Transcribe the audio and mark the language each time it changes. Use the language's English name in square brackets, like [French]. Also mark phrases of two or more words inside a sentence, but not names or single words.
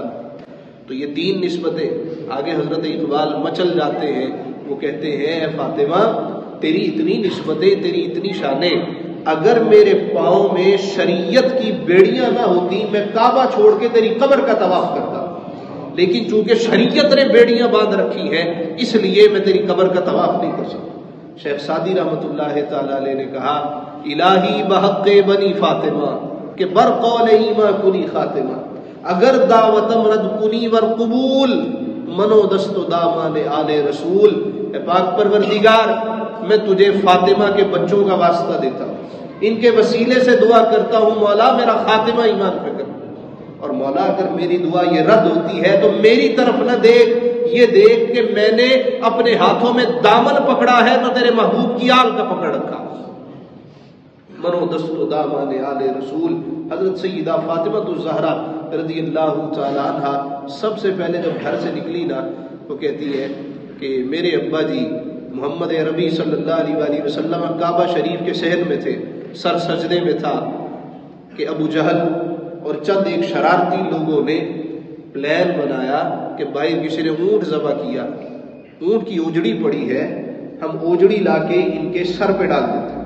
[Urdu] تو یہ 3 نسبتیں آگے حضرت اقبال مچل جاتے ہیں، وہ کہتے ہیں اے فاطمہ تیری اتنی نسبتیں، تیری اتنی شانیں، اگر میرے پاؤں میں شریعت کی بیڑیاں نہ ہوتی میں کعبہ چھوڑ کے تیری قبر کا طواف کرتا، لیکن چونکہ شریعت نے بیڑیاں باندھ رکھی ہیں اس لیے میں تیری قبر کا طواف نہیں کر سکتا۔ شیخ سعدی رحمۃ اللہ تعالی علیہ نے کہا [Persian] الہی بحق بنی فاطمہ کہ بر قول ایما کنی خاتمہ، اگر دعوتم رد کنی ور قبول منو دست و دامان آل رسول۔ [Urdu] اے پاک پروردگار میں تجھے فاطمہ کے بچوں کا واسطہ دیتا ہوں، ان کے وسیلے سے دعا کرتا ہوں مولا میرا خاتمہ ایمان پہ کر، اور مولا اگر میری دعا یہ رد ہوتی ہے تو میری طرف نہ دیکھ، یہ دیکھ کہ میں نے اپنے ہاتھوں میں دامن پکڑا ہے تو تیرے محبوب کی آنکھ کا پکڑ رکھا۔ [Persian] منو دست و دامان آل رسول۔ [Urdu] حضرت سیدہ فاطمہ الزہرا [Arabic] رضی اللہ تعالی عنہ [Urdu] سب سے پہلے جب گھر سے نکلی نا، وہ کہتی ہے کہ میرے ابا جی محمد عربی [Arabic] صلی اللہ علیہ وآلہ وسلم [Urdu] کعبہ شریف کے صحن میں تھے، سر سجدے میں تھا کہ ابو جہل اور چند ایک شرارتی لوگوں نے پلان بنایا کہ بھائی کسی نے اونٹ ذبح کیا، اونٹ کی اوجڑی پڑی ہے، ہم اوجڑی لا کے ان کے سر پہ ڈال دیتے ہیں۔